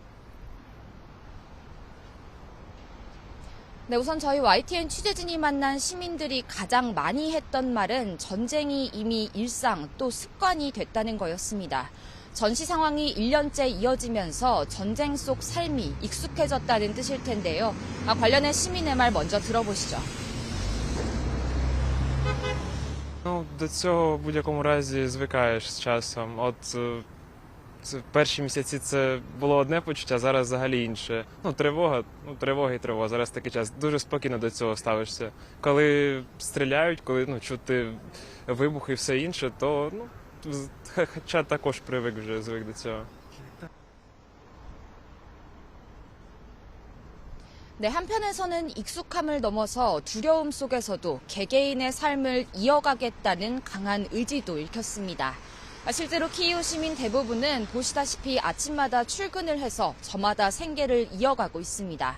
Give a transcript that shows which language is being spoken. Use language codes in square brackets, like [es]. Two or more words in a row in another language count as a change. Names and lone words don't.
[ko] 네, 우선 저희 YTN 취재진이 만난 시민들이 가장 많이 했던 말은 전쟁이 이미 일상 또 습관이 됐다는 거였습니다. 전시 상황이 1년째 이어지면서 전쟁 속 삶이 익숙해졌다는 뜻일 텐데요. 관련해 시민의 말 먼저 들어보시죠. [uk] До цього в будь-якому разі звикаєш з часом. Перші місяці це було одне почуття, зараз взагалі інше. Тривога і тривога. Зараз такий час. Дуже спокійно до цього ставишся. Коли стріляють, коли чути вибухи і все інше, то хоча також звик до цього. [ko] 네, 한편에서는 익숙함을 넘어서 두려움 속에서도 개개인의 삶을 이어가겠다는 강한 의지도 읽혔습니다. 실제로 키이우 시민 대부분은 보시다시피 아침마다 출근을 해서 저마다 생계를 이어가고 있습니다.